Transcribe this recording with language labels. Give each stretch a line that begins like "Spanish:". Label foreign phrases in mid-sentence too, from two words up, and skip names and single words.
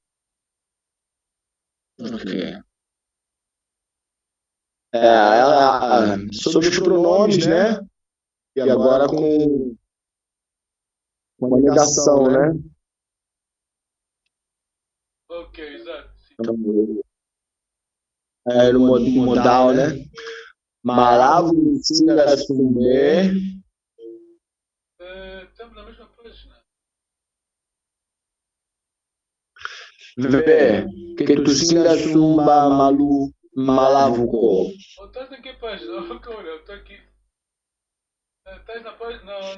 Portuguese: Sobre os pronomes, né? E agora com a negação, né? Ok, exato. No modal, né?
Kongo: Malavu singa sumbe.
Portuguese: Estamos na mesma página. Vê, que tu
Kongo: singa sumba malavuko.
Portuguese: Estás em que página? Olha, eu estou aqui. Estás na página.